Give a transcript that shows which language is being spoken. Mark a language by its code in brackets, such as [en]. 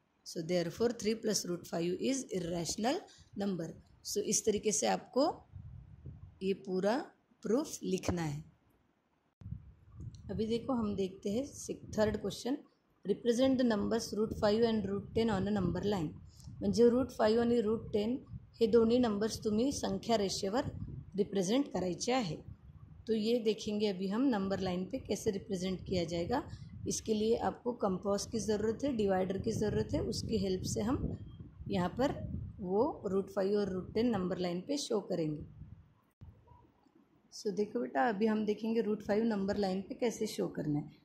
[en] So therefore 3 + √5 is irrational number. [hi] सो इस तरीके से आपको ये पूरा प्रूफ लिखना है। अभी देखो हम देखते हैं third question, [en] Represent the numbers √5 and √10 on a number line. [mr] म्हणजे √5 आणि √10 हे दोन्ही नंबर्स तुम्ही संख्या रेषेवर रिप्रेजेंट करायचे आहे। [hi] तो ये देखेंगे अभी हम नंबर लाइन पे कैसे रिप्रेजेंट किया जाएगा। इसके लिए आपको कंपास की ज़रूरत है, डिवाइडर की ज़रूरत है, उसकी हेल्प से हम यहाँ पर वो √5 और √10 नंबर लाइन पे शो करेंगे। सो देखो बेटा, अभी हम देखेंगे √5 नंबर लाइन पे कैसे शो करना है।